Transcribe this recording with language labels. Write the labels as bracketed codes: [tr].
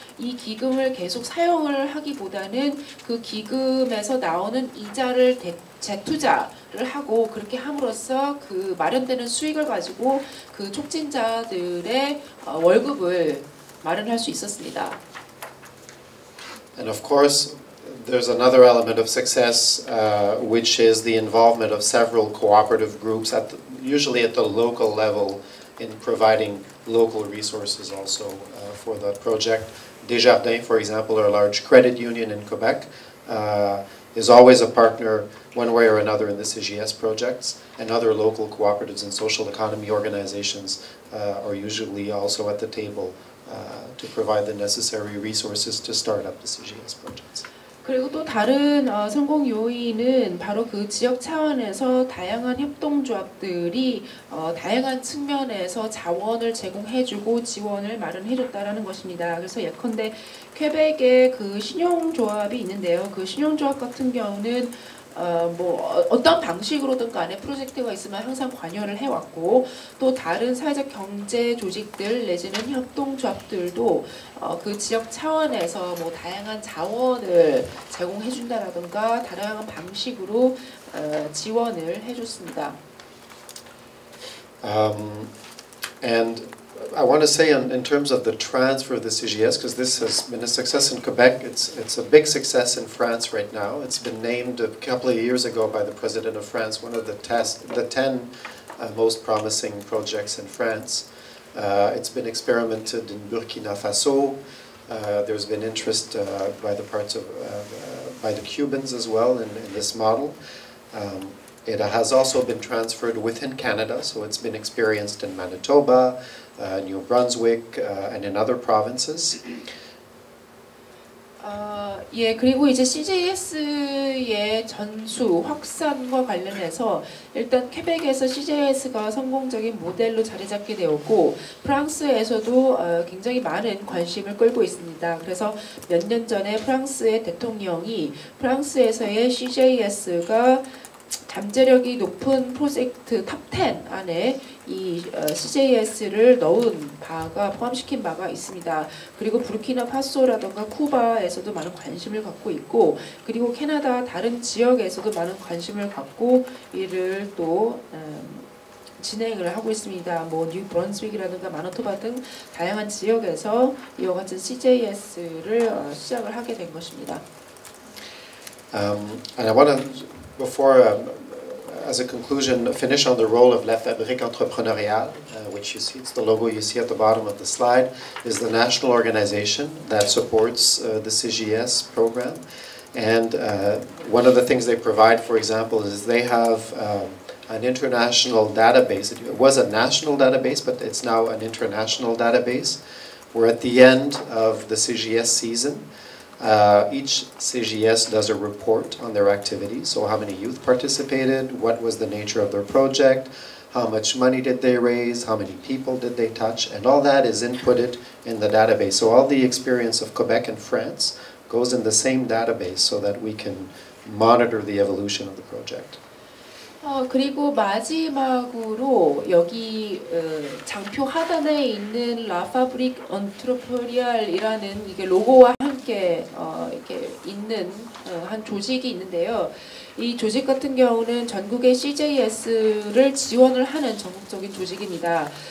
[ko] 이 기금을 계속 사용을 하기보다는 그 기금에서 나오는 이자를 재투자를 하고 그렇게 함으로써 그 마련되는 수익을 가지고 그 촉진자들의 월급을 마련할 수 있었습니다. [en] And of course, there's another element of success, which is the involvement of several cooperative groups, usually at the local level, in providing local resources also for the project. Desjardins, for example, our large credit union in Quebec, is always a partner one way or another in the CGS projects, and other local cooperatives and social economy organizations are usually also at the table to provide the necessary resources to start up the CGS projects. [ko] 그리고 또 다른 성공 요인은 바로 그 지역 차원에서 다양한 협동조합들이 다양한 측면에서 자원을 제공해주고 지원을 마련해줬다라는 것입니다. 그래서 예컨대 퀘벡의 그 신용조합이 있는데요. 그 신용조합 같은 경우는 어떤 방식으로든 간에 프로젝트가 있으면 항상 관여를 해왔고, 또 다른 사회적 경제 조직들 내지는 협동조합들도 그 지역 차원에서 다양한 자원을 제공해준다라든가 다양한 방식으로 지원을 해줬습니다. [en] And I want to say in terms of the transfer of the CGS, because this has been a success in Quebec, it's a big success in France right now. It's been named a couple of years ago by the President of France, one of the 10 most promising projects in France. It's been experimented in Burkina Faso. There's been interest by the Cubans as well in this model. It has also been transferred within Canada, so it's been experienced in Manitoba, New Brunswick, and in other provinces. [ko] 예, 그리고 이제 CJS의 전수 확산과 관련해서 일단 퀘벡에서 CJS가 성공적인 모델로 자리 잡게 되었고, 프랑스에서도 굉장히 많은 관심을 끌고 있습니다. 그래서 몇 년 전에 프랑스의 대통령이 프랑스에서의 CJS가 잠재력이 높은 프로젝트 탑 10 안에 이 CJS를 넣은 바가 포함시킨 바가 있습니다. 그리고 부르키나파소라든가 쿠바에서도 많은 관심을 갖고 있고, 그리고 캐나다 다른 지역에서도 많은 관심을 갖고 이를 또 진행을 하고 있습니다. 뉴 브런스윅이라든가 마노토바 등 다양한 지역에서 이와 같은 CJS를 시작을 하게 된 것입니다. [en] And I want to, before, as a conclusion, finish on the role of La Fabrique Entrepreneuriale, which you see, it's the logo you see at the bottom of the slide, is the national organization that supports the CGS program. And one of the things they provide, for example, is they have an international database. It was a national database, but it's now an international database, where at the end of the CGS season, Each CGS does a report on their activities, so how many youth participated, what was the nature of their project, how much money did they raise, how many people did they touch, and all that is inputted in the database. So all the experience of Quebec and France goes in the same database so that we can monitor the evolution of the project. [ko] 그리고 마지막으로 여기 장표 하단에 있는 라파브릭 언트로프리알이라는 이게 로고와 함께 이렇게 있는 한 조직이 있는데요. 이 조직 같은 경우는 전국의 CJS를 지원을 하는 전국적인 조직입니다.